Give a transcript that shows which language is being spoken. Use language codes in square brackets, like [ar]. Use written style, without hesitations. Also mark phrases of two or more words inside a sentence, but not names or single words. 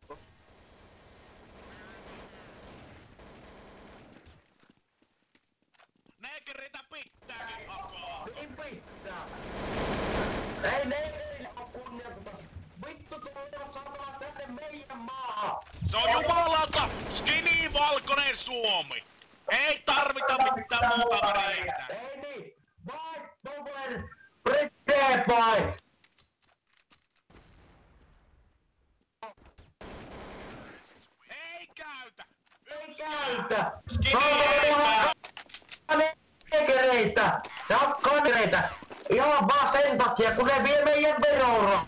[fi] Neekereitä pitääkin hakaa. Niin pitää. Ei neille oo kunnioitusta. Vittu tulee saatana tänne meidän maahan. Se on jumalauta skinny valkoinen Suomi. Ei tarvita mitään muuta väreitä. Ei niin. [en] White power, British boy. [fi] Ei käytä. Ei käytä. Skinny Negereitä ja kanereita. Ihan vaan sen takia, kun ne vie meidän veroa.